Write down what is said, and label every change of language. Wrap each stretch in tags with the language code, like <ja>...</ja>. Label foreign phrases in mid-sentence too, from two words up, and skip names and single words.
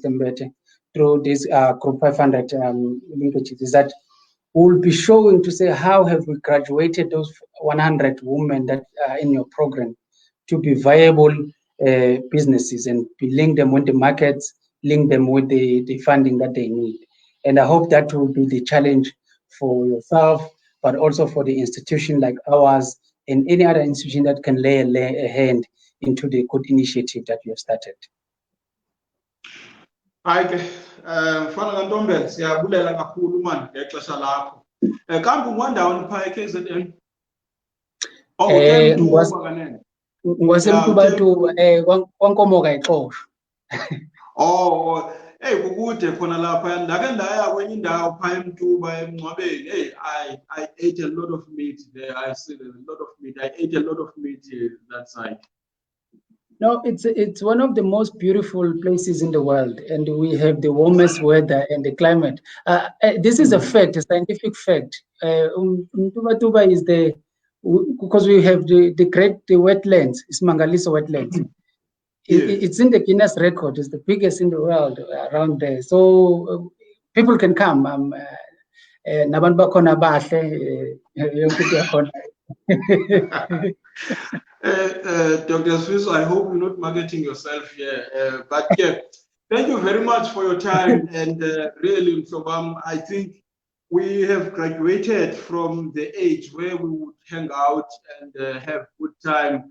<en>Mbete, through this Group 500 linkages, is that we'll be showing to say how have we graduated those 100 women that are in your program to be viable businesses and link them with the markets, link them with the funding that they need. And I hope that will be the challenge for yourself, but also for the institution like ours and any other institution that can lay a hand into the good initiative that you have started.</en> <xh>Hayi mfana kaNtombela siyabulela kakhulu man ngexesha lakho. Kambe ungwandawoni phaa eKZN? Ngwasemtubatuba kwaNkomoka eXhosha. Oh, hey kukude khona lapha ndake ndaya kwenye indawo phaa eMtuba emngcwabeni.</xh> <en>Hey, I ate a lot of meat there. I said a lot of meat. I ate a lot of meat that side. No, it's one of the most beautiful places in the world, and we have the warmest weather and the climate. This is a fact, a scientific fact. Mtuba is because we have the wetlands, Isimangaliso wetlands. It's in the Guinness record. It's the biggest in the world around there. So people can come.</en> <xh>Nabantu bakhona bahle,</xh> <en>Dr. Swiss, I hope you're not marketing yourself here. But yeah, thank you very much for your time. And really, I think we have graduated from the age where we would hang out and have good time.</en>